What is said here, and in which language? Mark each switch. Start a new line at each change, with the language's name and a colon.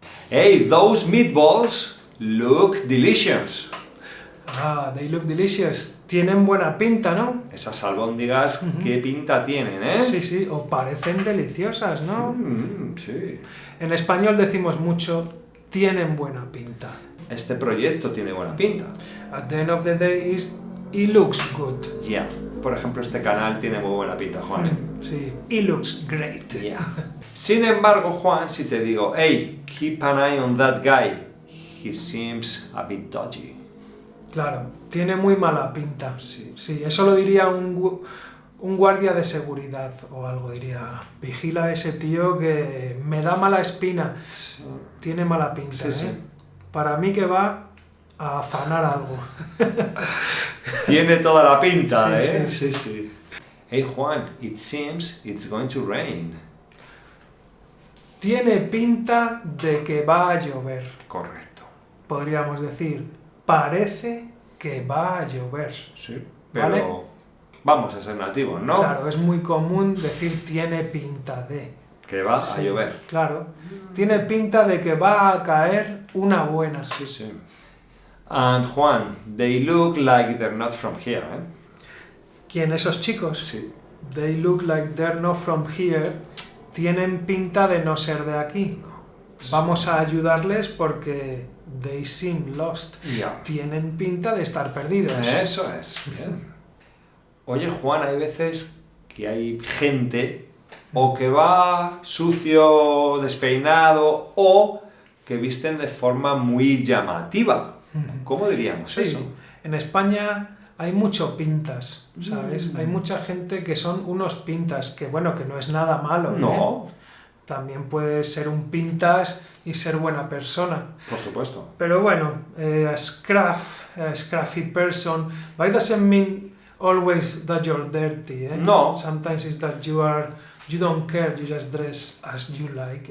English: Hey, those meatballs look delicious. They look delicious.
Spanish: Tienen buena pinta, ¿no? Esas albóndigas, ¿qué pinta tienen, eh? Sí. O parecen deliciosas, ¿no? Sí. En español decimos mucho, tienen buena pinta. Este proyecto tiene buena pinta.
English: At the end of the day, it looks good. Yeah.
Spanish: Por ejemplo, este canal tiene muy buena pinta, Juan, ¿eh? Sí,
English: it looks great. Yeah.
Spanish: Sin embargo, Juan, si te digo,
English: hey, keep an eye on that guy, he seems a bit dodgy.
Spanish: Claro, tiene muy mala pinta. Sí. Eso lo diría un guardia de seguridad o algo, diría. Vigila a ese tío que me da mala espina. Tiene mala pinta, Sí. Para mí que va a afanar algo. Tiene toda la pinta, Sí, ¿eh? sí.
English: Hey, Juan, it seems it's going to rain.
Spanish: Tiene pinta de que va a llover. Correcto. Podríamos decir, parece que va a llover. Sí. Pero ¿Vale? vamos a ser nativos, ¿no? Claro, es muy común decir tiene pinta de. Que va a Sí, llover. Claro. Tiene pinta de que va a caer una buena. Sí.
English: And Juan, they look like they're not from here, ¿eh?
Spanish: ¿Quién? ¿Esos chicos? Sí.
English: They look like they're not from here.
Spanish: Tienen pinta de no ser de aquí. Vamos a ayudarles porque
English: they seem lost.
Spanish: Ya. Tienen pinta de estar perdidos. Eso es. Bien. Oye, Juan, hay veces que hay gente o que va sucio, despeinado, o que visten de forma muy llamativa. ¿Cómo diríamos Sí, eso? en España hay mucho pintas, ¿sabes? Hay mucha gente que son unos pintas, que bueno, que no es nada malo, ¿eh? No, También puedes ser un pintas y ser buena persona. por supuesto. Pero bueno,
English: a scruffy person, but it doesn't mean always that you're dirty, ¿eh? No. Sometimes it's that you don't care, you just dress as you like.